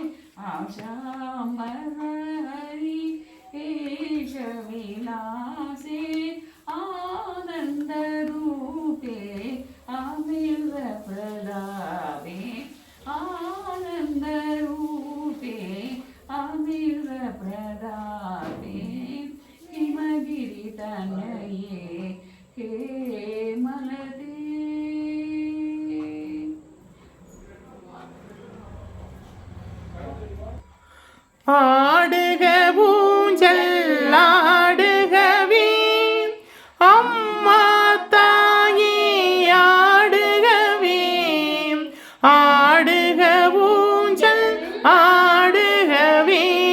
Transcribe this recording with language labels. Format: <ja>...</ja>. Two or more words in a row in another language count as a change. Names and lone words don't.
<sa>आशाम्बरहरि केशविलासे आनन्दरूपे अमृतप्रलापे आनन्दरूपे अमृतप्रलापे हिमगिरितनये हे मलदे</sa> <ta>ஆடுக ஊஞ்சல் ஆடுகவே அம்மா தாயே ஆடுகவே ஆடுக ஊஞ்சல் ஆடுகவே</ta>